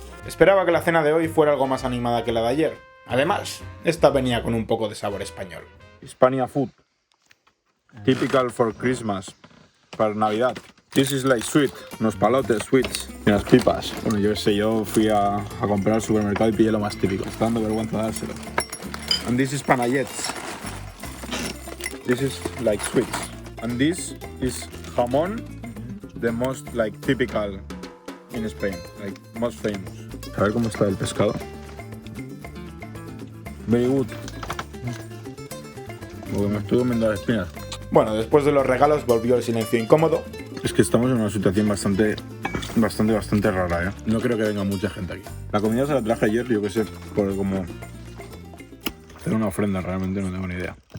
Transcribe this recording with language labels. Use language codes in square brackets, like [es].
[es] Esperaba que la cena de hoy fuera algo más animada que la de ayer. Además, esta venía con un poco de sabor español. [en] Hispania food. Typical for Christmas. [es] Para Navidad. [en] This is like sweet. [es] Unos palotes, sweets. Y unas pipas. Bueno, yo sé, yo fui a comprar al supermercado y pillé lo más típico. Está dando vergüenza dárselo. [en] And this is panayets. This is like sweets. And this is jamón the most like typical in Spain, like most famous. [es] A ver cómo está el pescado. [en] Very good. [es] Porque me estoy comiendo las espinas. Bueno, después de los regalos volvió el silencio incómodo. Es que estamos en una situación bastante rara, ¿eh? No creo que venga mucha gente aquí. La comida se la traje ayer, yo que sé, por como hacer una ofrenda, realmente no tengo ni idea.